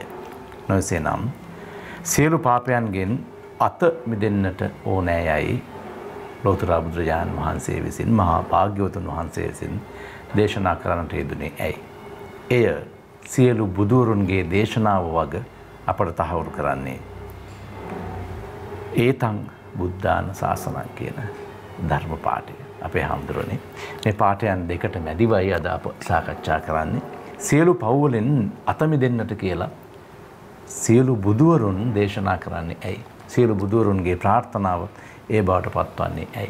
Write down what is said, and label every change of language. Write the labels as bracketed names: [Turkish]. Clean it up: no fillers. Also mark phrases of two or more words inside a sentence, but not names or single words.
[Sinhala] නොයසේනම් සියලු පාපයන්ගෙන් අත මිදෙන්නට ඕනෑයයි ලෝතර බුදුරජාණන් වහන්සේ විසින් මහා භාග්‍යවතුන් වහන්සේ විසින් දේශනා කරන්නට යෙදුනේ ඇයි? එය සියලු බුදුරුන්ගේ දේශනාව වග අපට තහවුරු කරන්නේ [Pali] ඒතං බුද්ධාන ශාසනං [Sinhala] කියන ධර්ම පාඨය. අපේ හාමුදුරනේ මේ පාඨයන් දෙකට මැදිවයි අද අප සාකච්ඡා කරන්නේ. සියලු පව් වලින් අත මිදෙන්නට කියලා සියලු බුදුවරුන් දේශනා කරන්නේ ඇයි? සියලු බුදුවරුන්ගේ ප්‍රාර්ථනාව ඒ බවට පත්වන්නේ ඇයි?